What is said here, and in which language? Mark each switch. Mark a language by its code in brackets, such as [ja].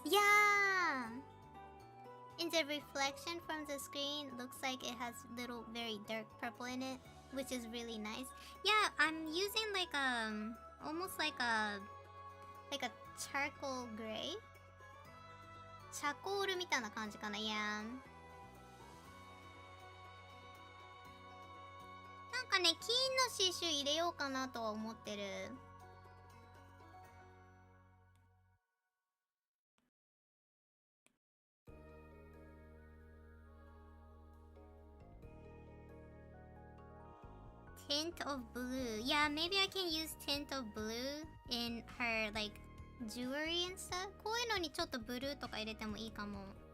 [en] Yeah! In the reflection from the screen, looks like it has little very dark purple in it, which is really nice. Yeah, I'm using like almost like a charcoal gray. [ja] チャコールみたいな感じかな。 [en] Yeah. [ja] なんかね、金の刺繍入れようかなとは思ってる。 [en] Tint of blue. Yeah, maybe I can use tint of blue in her like jewelry and stuff. [ja] こういうのにちょっとブルーとか入れてもいいかも。